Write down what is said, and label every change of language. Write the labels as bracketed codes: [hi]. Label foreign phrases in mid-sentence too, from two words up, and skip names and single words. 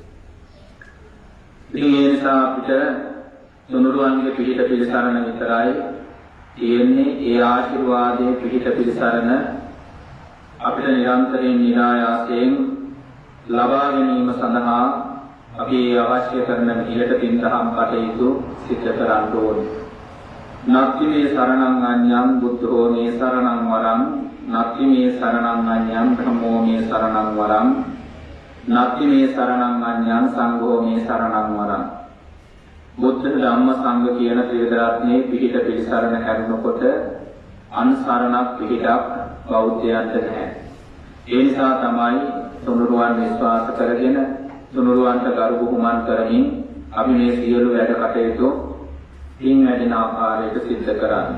[si] ඉතින් ඒ නිසා අපිට තුනුරුවන්ගේ පිහිට පිළිසරණ විතරයි තියෙන්නේ. ඒ ආශිර්වාදයේ පිහිට පිළිසරණ අපිට නිරන්තරයෙන් නිරායාසයෙන් ලබා ගැනීම සඳහා අපි අවශ්‍ය කරන විදිහට පින්දහම් කටයුතු සිදු කරන්න ඕනේ. [pi] නත්ති මේ සරණං අඤ්ඤං බුද්ධෝ මේ සරණං වරං නත්ති මේ සරණං අඤ්ඤං ධම්මෝ මේ සරණං වරං නත්ති මේ සරණං අඤ්ඤං සංඝෝ මේ සරණං වරං. [si] බුද්ධ ධම්ම සංඝ කියන ත්‍රිවිධ පිහිට පිළිසරණ හැරුණකොට අන්සරණක් පිහිටක් බෞද්ධයන්ට නැහැ. ඒ නිසා තමයි තුනුරුවන් විශ්වාස කරගෙන තුනුරුවන්ට ගරු බුහුමන් කරමින් අපි මේ සියලු වැඩ කටයුතු පින් වැඩෙන ආකාරයට සිද්ධ කරන්නේ.